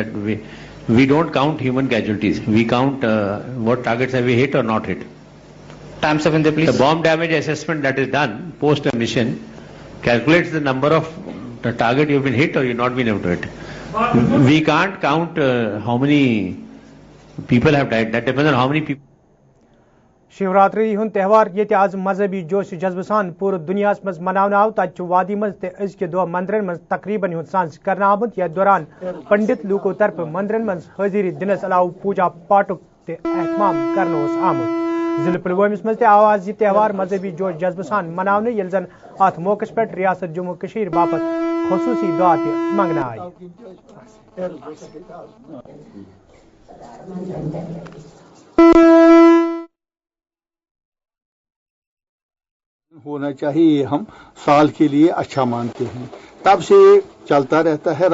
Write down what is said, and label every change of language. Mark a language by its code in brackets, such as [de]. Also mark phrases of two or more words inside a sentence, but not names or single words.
[en] That we don't count human casualties. We count what targets have we hit or not hit. Time's up in there, please. The bomb damage assessment that is done post a mission calculates the number of the target you've been hit or you've not been able to hit. We can't count how many people have died. That depends on how many people. [ks] शिवरात्रि हुंद त्यौहार ये आज मजहबी जोश जज्ब सान पूरे दुनिया मज मनावन आव तत वादी मज अजक दो मंदिरन मज तकरीबन हुंद सांस करना आमुत यथ दौरान पंडित लूको तरफ मंदिरन मज हाजिरी दिनस अलाव पूजा पाठुक एहतमाम करना आमुत जिले पुलवामिस मज आवाज यह त्यौहार मजहबी जोश जज्ब सान मनावन यल जन अत मौके पे रियासत जम्मू कश्मीर बापत खसूसी दुआ मंगना आई। [hi] होना चाहिए, हम साल के लिए अच्छा मानते हैं, तब से चलता रहता है।